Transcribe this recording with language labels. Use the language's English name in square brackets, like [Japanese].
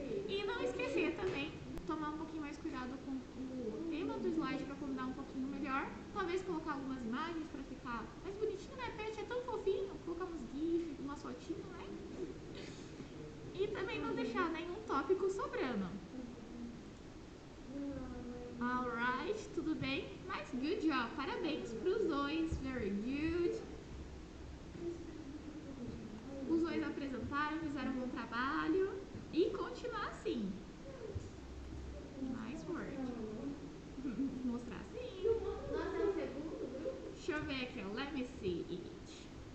[Portuguese] E não esquecer também, tomar um pouquinho mais cuidado com o tema do slide para combinar um pouquinho melhor. Talvez colocar algumas imagens para ficar mais bonitinho, né? Pet é tão fofinho, colocar uns gifs, umas fotinhas, né? E também não deixar nenhum tópico sobrando. [English] Alright, [Portuguese] tudo bem? Mas [English] good job, [Portuguese] parabéns pros dois, [English] very good. [Portuguese] Os dois apresentaram, fizeram um bom trabalho e continuar assim. [English] Nice work. [Portuguese] Mostrar assim. Nossa, é o segundo grupo? Deixa eu ver aqui, ó. [English] Let me see it.